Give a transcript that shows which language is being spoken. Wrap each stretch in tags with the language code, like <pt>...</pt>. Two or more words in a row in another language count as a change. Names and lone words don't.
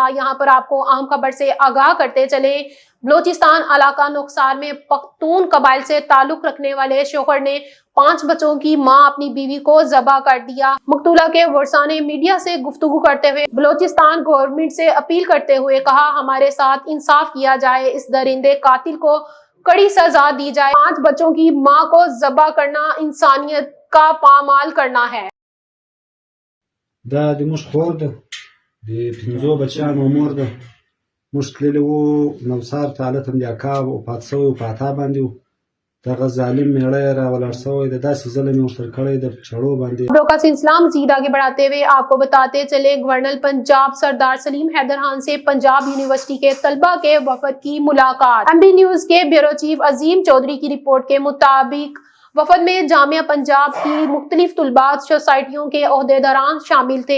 <ur>یہاں پر آپکو اہم خبر سے آگاہ کرتے چلے، بلوچستان علاقہ نوکھسار میں پختون قبائل سے تعلق رکھنے والے شوہر نے 5 بچوں کی ماں اپنی بیوی کو ذبح کر دیا. مقتولہ کے ورثا نے میڈیا سے گفتگو کرتے ہوئے بلوچستان گورنمنٹ سے اپیل کرتے ہوئے کہا، ہمارے ساتھ انصاف کیا جائے، اس درندے قاتل کو کڑی سزا دی جائے. 5 بچوں کی ماں کو ذبح کرنا انسانیت کا پامال کرنا ہے.</ur> <ps>دا د موږ خور ده د 5 بچیانو مور ده. موږ تللي وو نوسار ته، هلته هم د اکا وفات شوی و، په اتا باندې و. دغه ظالم میړه یې راولاړ شوی ده، داسې ظلم یې ورسره کړی ده په چړو باندې.</ps> <ur>خبروں کا سلسلہ مزید آگے بڑھاتے ہوئے آپ کو بتاتے چلے، گورنر پنجاب سردار سلیم حیدر خان سے پنجاب یونیورسٹی کے طلبہ کے وفد کی ملاقات۔ MB نیوز کے بیورو چیف عظیم چودھری کی رپورٹ کے مطابق وفد میں جامعہ پنجاب کی مختلف طلباء سوسائٹیوں کے عہدیداران شامل تھے۔</ur>